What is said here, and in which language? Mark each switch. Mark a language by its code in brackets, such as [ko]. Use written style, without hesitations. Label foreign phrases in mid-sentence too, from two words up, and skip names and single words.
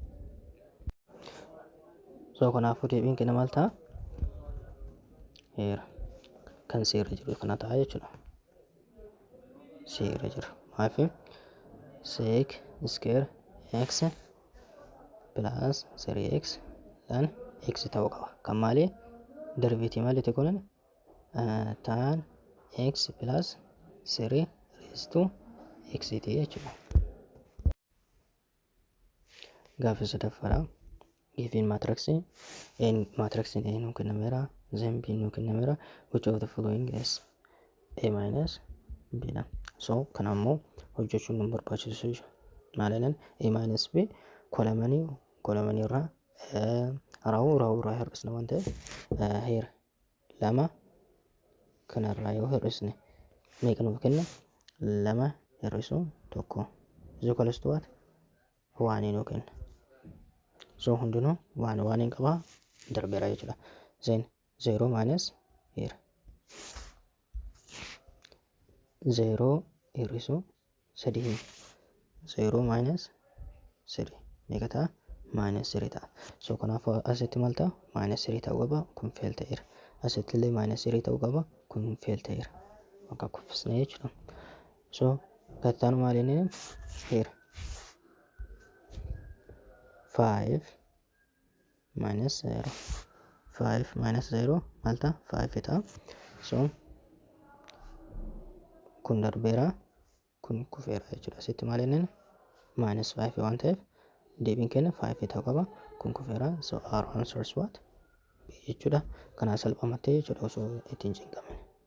[om] so kanaafuu deebiin kenna maal ta'a here kan seerra jiru kana ta'a jechuudha seerra jiru maafi [en] sec square x plus 3x ln x [om] ta'uu qaba kan maali derivative maal itti godhan [en] tan x plus 3 raised to x [om] ta'e jechuudha gaaffii sadaffaadha [en] given matrix [om] in A nu kennameera then B nu kennameera [en] which of the following is A minus B [om] dha so kana ammoo hojjechuun nu barbaachisu maal jedhan [en] A minus B [om] kolamanii irraa raawuu irraa hir'isna waan ta'eef here lama kanarraa yoo hir'isne meeqa nuuf kenna lama hir'isuu tokko [en] is equals to what [om] waanii nu kenna so hundinuu waan qabaa darbeera jechuudha then 0 [en] minus here [om] 0 hir'isuu sadii 0 minus 3 meeqa ta'a? minus 3 ta'a. So kanaafuu asitti maal ta'a? minus 3 ta'uu qaba. Kun fail ta'eera. Asitti illee minus 3 ta'uu qaba. Kun fail ta'eera. Akka kuffisnee jechuudha. So kattaan maal inni here 5 minus 0 5 minus 0 maal ta'a? 5 ta'a. So kun darbeera, kun kufeera jechuudha. Asitti maal inni minus 5 waan ta'eef deebiin keenya 5 ta'uu qaba. Kun kufeera. [en] So our answer is what? [om] jechuudha. Kanaa salphamattee jechuudha osoo ittiin cinqamin.